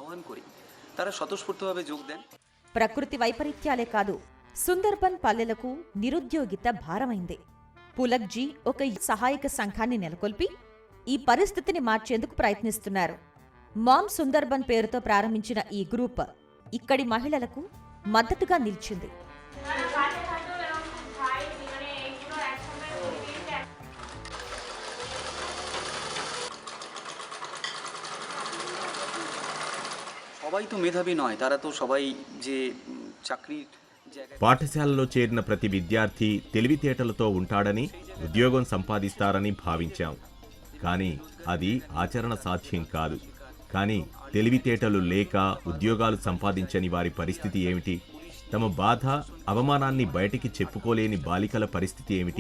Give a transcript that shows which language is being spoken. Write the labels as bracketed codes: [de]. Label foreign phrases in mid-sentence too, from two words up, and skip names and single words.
[te] ప్రకృతి వైపరీత్యాలే కాదు, సుందర్బన్ పల్లెలకు నిరుద్యోగిత భారమైంది. పులక్జీ ఒక సహాయక సంఘాన్ని నెలకొల్పి ఈ పరిస్థితిని మార్చేందుకు ప్రయత్నిస్తున్నారు. మామ్ సుందర్బన్ పేరుతో ప్రారంభించిన ఈ గ్రూప్ ఇక్కడి మహిళలకు మద్దతుగా నిలిచింది. [bn] সবাই তো মেধাবী নয়, তারা তো সবাই যে চাকরির জায়গায় [te] పాఠశాలలో చేరిన ప్రతి విద్యార్థి తెలివితేటలతో ఉంటాడని ఉద్యోగం సంపాదిస్తారని భావించాం. కానీ అది ఆచరణ సాధ్యం కాదు. కానీ తెలివితేటలు లేక ఉద్యోగాలు సంపాదించని వారి పరిస్థితి ఏమిటి? తమ బాధ, అవమానాన్ని బయటికి చెప్పుకోలేని బాలికల పరిస్థితి ఏమిటి?